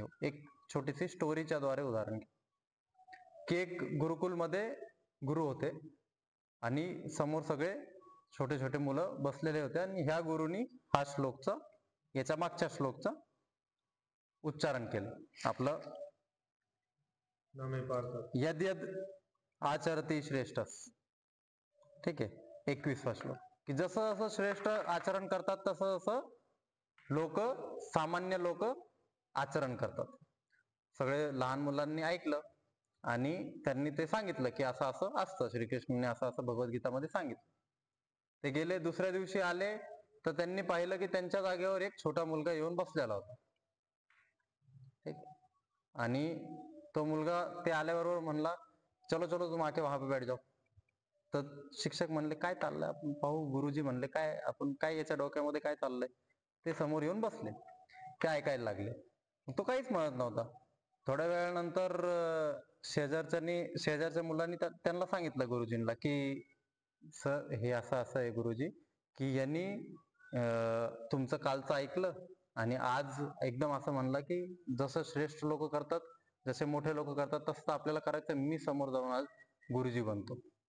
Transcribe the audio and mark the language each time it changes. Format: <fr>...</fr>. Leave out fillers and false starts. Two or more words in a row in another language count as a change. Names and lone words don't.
<mr>एक छोटीशी स्टोरीच्या द्वारे उदाहरण घेऊ की एक गुरुकुलमध्ये गुरु होते आणि समोर सगळे छोटे छोटे मुलं बसलेले होते आणि ह्या गुरुनी हा श्लोकचा, याच्या मागच्या श्लोकचा उच्चारण केलं. आपलं</mr> <sa>नमे पार्थात यद यद आचरती श्रेष्ठ,</sa> <mr>ठीक आहे, 21वा श्लोक, की जसं जसं श्रेष्ठ आचरण करतात तसं तसं लोक, सामान्य लोक आचरण करतात. सगळे लहान मुलांनी ऐकलं आणि त्यांनी ते सांगितलं की असं असं असतं, श्रीकृष्णाने असं असं भगवद्गीतामध्ये सांगितलं. ते गेले, दुसऱ्या दिवशी आले तर त्यांनी पाहिलं की त्यांच्या जागेवर एक छोटा मुलगा येऊन बसलेला होता. ठीक, आणि तो मुलगा ते आल्याबरोबर म्हणला,</mr> <hi>चलो चलो तुम आके वहां पे बैठ जाओ.</hi> <mr>तर शिक्षक म्हणले काय चाललंय, आपण पाहू. गुरुजी म्हणले काय, आपण काय, याच्या डोक्यामध्ये काय चाललंय? ते समोर येऊन बसले, ते ऐकायला लागले. तो काहीच म्हणत नव्हता. थोड्या वेळानंतर शेजारच्या मुलांनी त्यांना सांगितलं गुरुजींना की सर हे असं असं आहे गुरुजी, की यांनी तुमचं कालचं ऐकलं आणि आज एकदम असं म्हणलं की जसं श्रेष्ठ लोक करतात, जसे मोठे लोक करतात तसं आपल्याला करायचं, मी समोर जाऊन आज गुरुजी बनतो.</mr>